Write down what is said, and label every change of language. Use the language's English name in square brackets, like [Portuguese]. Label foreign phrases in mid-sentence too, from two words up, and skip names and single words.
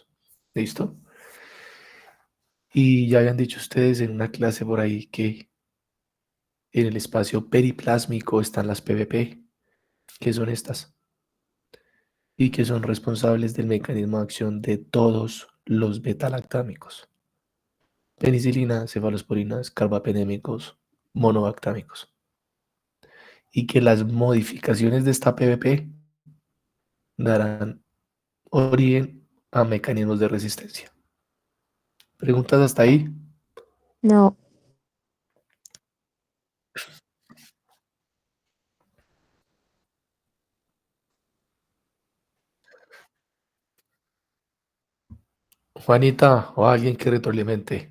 [Spanish] ¿Listo? Y ya habían dicho ustedes en una clase por ahí que en el espacio periplásmico están las PVP, que son estas, y que son responsables del mecanismo de acción de todos los betalactámicos: penicilina, cefalosporinas, carbapenémicos, monobactámicos. Y que las modificaciones de esta PVP darán origen a mecanismos de resistencia. ¿Preguntas hasta ahí? No, Juanita o alguien que retroalimente.